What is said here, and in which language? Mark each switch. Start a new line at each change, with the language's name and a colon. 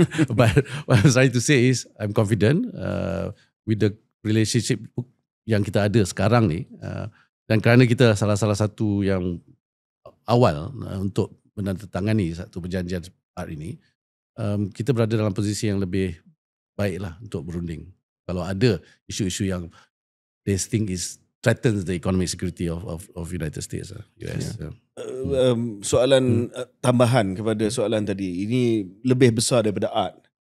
English: But what I'm trying to say is I'm confident with the relationship
Malay: yang kita ada sekarang ni, dan kerana kita salah satu yang awal untuk menandatangani satu perjanjian art ini, kita berada dalam posisi yang lebih baik lah untuk berunding. Kalau ada isu-isu yang
English: they think is threatens the economic security of United States,
Malay: US. Soalan tambahan kepada soalan tadi, ini lebih besar daripada art.